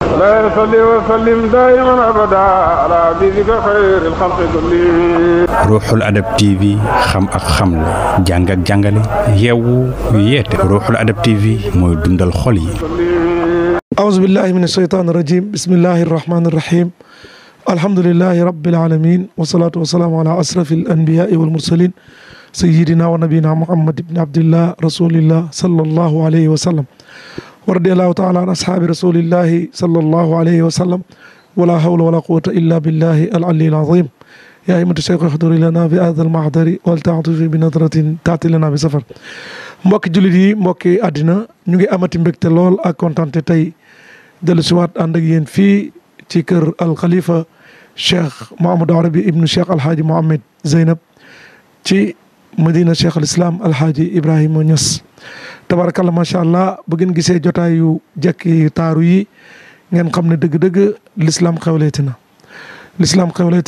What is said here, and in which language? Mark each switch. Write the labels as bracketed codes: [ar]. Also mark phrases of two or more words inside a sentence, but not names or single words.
[ar] لا يصلي وسلم دائما أبدا على حبيبك خير الخلق كلهم. [wo] Ruuxul Adab TV xam ak xamle jàng ak jàngale yeewu yeete Ruuxul Adab TV mooy dundal xol yi. [ar] أعوذ بالله من الشيطان الرجيم بسم الله الرحمن الرحيم الحمد لله رب العالمين والصلاة والسلام على أشرف الأنبياء والمرسلين سيدنا ونبينا محمد بن عبد الله رسول الله صلى الله عليه وسلم ورضي الله تعالى عن أصحاب رسول الله صلى الله عليه وسلم ولا حول ولا قوة إلا بالله العلي العظيم يا أيها الشيخ احضر لنا بهذا المحضر ولتعطف بنظرة تأتي لنا بسفر [wo] mbokki jullit yi mbokki àddina ñu ngi amati mbégte lool ak kontante tey dellu siwaat ànd ak yéen fii ci kër al Khalifa Cheikh Mouhamadou Arabi ibnu Cheikh Alhaaji Mohamed Zeynab ci Madina Cheikh al Islam Alhaaji Ibrahima Niass [ar] تبارك الله ما شاء الله [wo] bu ngeen gisee jotaay yu jekki taaru yi ngeen xam ne dëgg-dëgg l'islam xewleeti na l'islam xewleeti